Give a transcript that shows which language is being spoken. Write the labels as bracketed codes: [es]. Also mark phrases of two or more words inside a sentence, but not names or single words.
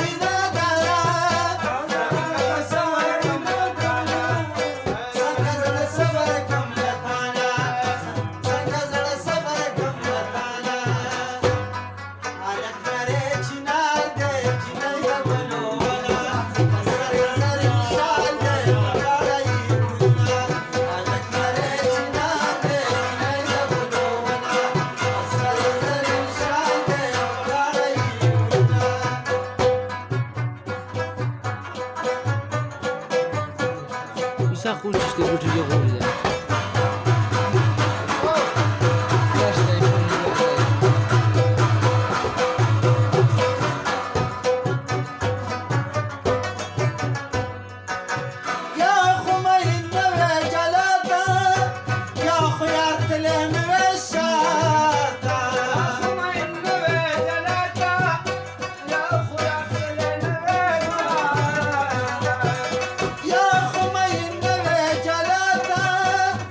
[ps] نادانه څنګه صبر کم لتانه څنګه زړه صبر کم لتانه څنګه زړه صبر کم لتانه هلک نری چنار دی جنۍ د بلوونه سر سر شال دی په غاړه یې ګلونه هلک نری چنار دی جنۍ د بلوونه سر سر شال دی په غاړه یې ګلونه [pl] Isa kurczę te buty do góry. Właśnie, [ps] یا خو مین نوې جلاته یا خو یار تلې نوې شاته یا خو مین نوې جلاته یا خو یار تلې نوې شاته یا خو مین نوې جلاته